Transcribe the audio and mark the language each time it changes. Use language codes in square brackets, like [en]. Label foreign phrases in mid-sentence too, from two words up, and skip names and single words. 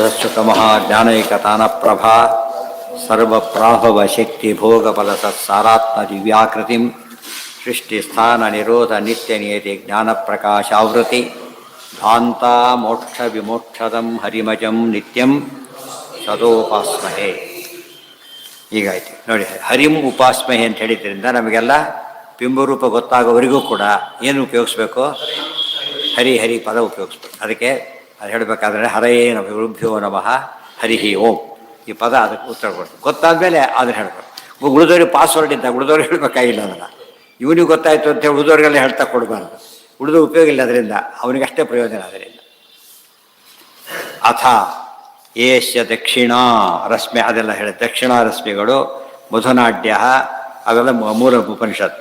[sa] श्रीमद्वेदान्तरामानुजमुनिकृष्णभगवत्सुतमहाज्ञानैकतानप्रभा सर्वप्राभवशक्तिभोगफलसत्सारात्मदिव्याकृतिं सृष्टिस्थाननिरोधनित्यनियति ज्ञानप्रकाशावृति ध्वान्तामोक्षविमोक्षदं हरिमजं नित्यं ಸದೋಪಾಸ್ಮಹೇ. [kn] ಹೀಗಾಯ್ತು ನೋಡಿ, [sa] ಹರಿಂ ಉಪಾಸ್ಮಹೆ [kn] ಅಂತ ಹೇಳಿದ್ರಿಂದ ನಮಗೆಲ್ಲ ಬಿಂಬರೂಪ ಗೊತ್ತಾಗೋವರೆಗೂ ಕೂಡ ಏನು ಉಪಯೋಗಿಸ್ಬೇಕು? ಹರಿ ಹರಿ ಪದ ಉಪಯೋಗಿಸ್ಬೇಕು. ಅದಕ್ಕೆ ಅದು ಹೇಳಬೇಕಾದ್ರೆ [sa] ಹರಯೇ ನಮ ಗುರುಭ್ಯೋ ನಮಃ ಹರಿಹಿ ಓಂ [kn] ಈ ಪದ ಅದಕ್ಕೆ ಉತ್ತರ ಕೊಡ್ಬೇಕು. ಗೊತ್ತಾದ್ಮೇಲೆ ಅದನ್ನು ಹೇಳಬೇಕು. ಉಳಿದವ್ರಿಗೆ ಪಾಸ್ವರ್ಡ್ ಇದ್ದಾಗ ಉಳಿದವ್ರಿಗೆ ಹೇಳಬೇಕಾಗಿಲ್ಲ. ಅದನ್ನು ಇವನಿಗೆ ಗೊತ್ತಾಯಿತು ಅಂತೇಳಿ ಉಳಿದವ್ರಿಗೆಲ್ಲ ಹೇಳ್ತಾ ಕೊಡಬಾರ್ದು. ಉಳಿದ ಉಪಯೋಗ ಇಲ್ಲ ಅದರಿಂದ, ಅವನಿಗಷ್ಟೇ ಪ್ರಯೋಜನ ಅದರಿಂದ. [sa] ಅಥ ಏಷ್ಯ ದಕ್ಷಿಣಾ ರಶ್ಮಿ [kn] ಅದೆಲ್ಲ ಹೇಳಿ ದಕ್ಷಿಣಾ ರಶ್ಮಿಗಳು ಮಧುನಾಡ್ಯ ಅವೆಲ್ಲ ಮೂಲ ಉಪನಿಷತ್ತು.